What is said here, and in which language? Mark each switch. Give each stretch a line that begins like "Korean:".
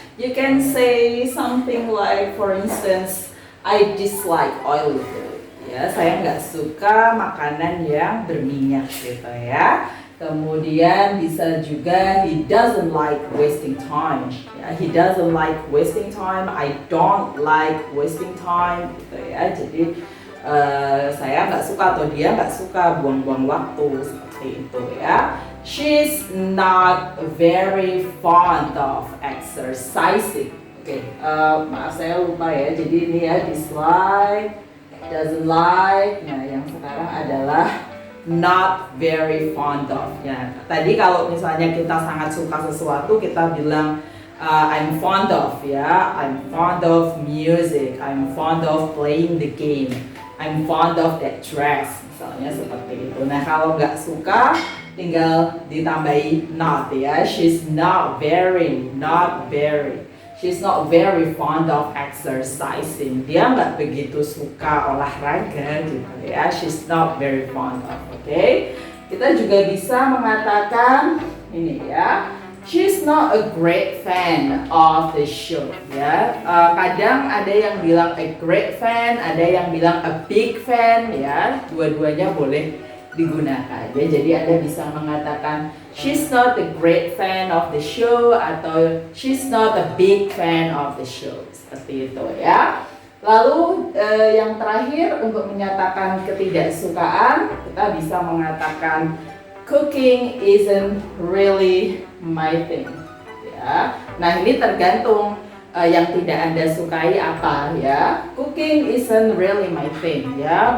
English: You can say something like, for instance, I dislike oily food
Indonesian: ya. Saya nggak suka makanan yang berminyak gitu ya. Kemudian bisa juga
English: he doesn't like wasting time. Ya, he doesn't like wasting time. I don't like wasting time
Indonesian: gitu ya. Jadi saya nggak suka atau dia nggak suka buang-buang waktu seperti itu ya.
English: She's not very fond of exercising.
Indonesian: Oke, maaf saya lupa ya. Jadi ini ya dislike, doesn't like. Nah yang sekarang adalah not very fond of ya. Tadi kalau misalnya kita sangat suka sesuatu kita bilang
English: I'm fond of
Indonesian: ya.
English: I'm fond of music. I'm fond of playing the game. I'm fond of that dress.
Indonesian: Misalnya seperti itu. Nah kalau nggak suka tinggal ditambahi not ya.
English: She's not very. She's not very fond of exercising.
Indonesian: Dia nggak begitu suka olahraga gitu ya.
English: She's not very fond of.
Indonesian: Oke. Kita juga bisa mengatakan ini ya.
English: She's not a great fan of the show
Indonesian: ya. Kadang ada yang bilang
English: a great fan,
Indonesian: ada yang bilang
English: a big fan
Indonesian: ya. Dua-duanya boleh digunakan ya. Jadi Anda bisa mengatakan
English: she's not a great fan of the show atau she's not a big fan of the show.
Indonesian: Seperti itu ya. Lalu yang terakhir untuk menyatakan ketidaksukaan, kita bisa mengatakan
English: cooking isn't really my thing.
Indonesian: Ya. Nah, ini tergantung yang tidak Anda sukai apa ya.
English: Cooking isn't really my thing
Indonesian: ya.